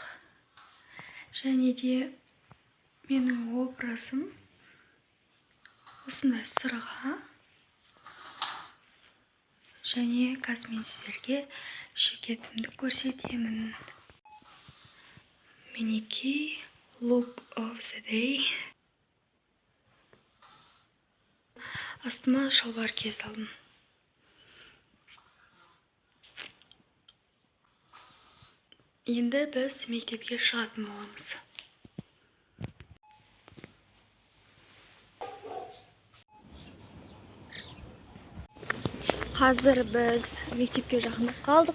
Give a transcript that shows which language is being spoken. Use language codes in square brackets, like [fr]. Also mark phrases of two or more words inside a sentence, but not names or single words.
[kk] Және де менің образым осындай сырға. Және қазір мен сіздерге жекетімді көрсетемін. [en] Мінекей look of the day. [kk] Астыма шалбар кие салдым. Енді біз мектепке шығатын боламыз. Қазір біз мектепке жақындап қалдық.